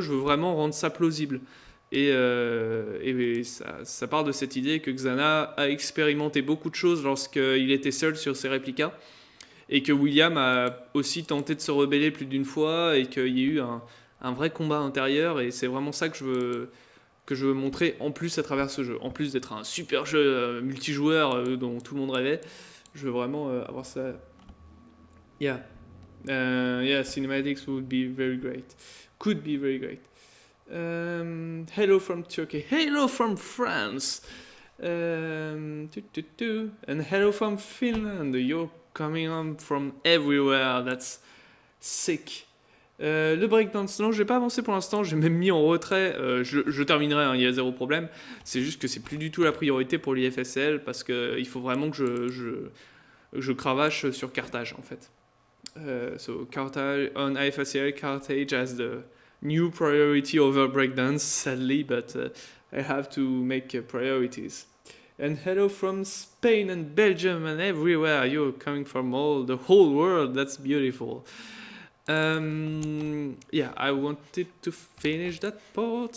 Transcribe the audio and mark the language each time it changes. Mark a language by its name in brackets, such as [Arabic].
[French] Je veux vraiment rendre ça plausible. Et ça part de cette idée que Xana a expérimenté beaucoup de choses lorsqu'il était seul sur ses réplicas, et que William a aussi tenté de se rebeller plus d'une fois, et qu'il y a eu un vrai combat intérieur. Et c'est vraiment ça que je veux montrer en plus à travers ce jeu. En plus d'être un super jeu multijoueur dont tout le monde rêvait, je veux vraiment avoir ça. [English] Yeah, cinematics would be very great. Could be very great. Hello from Turkey. Hello from France. And hello from Finland. You're coming on from everywhere. That's sick. [French] Le breakdance, non, je vais pas avancer pour l'instant, j'ai même mis en retrait, je terminerai, il y a zéro problème. C'est juste que c'est plus du tout la priorité pour l'IFSL, parce qu'il faut vraiment que je cravache sur Carthage en fait. [English] So Carthage on IFSL, Carthage has the new priority over breakdance, sadly, but I have to make priorities. And hello from Spain and Belgium and everywhere. You're coming from the whole world. That's beautiful. Yeah, I wanted to finish that part.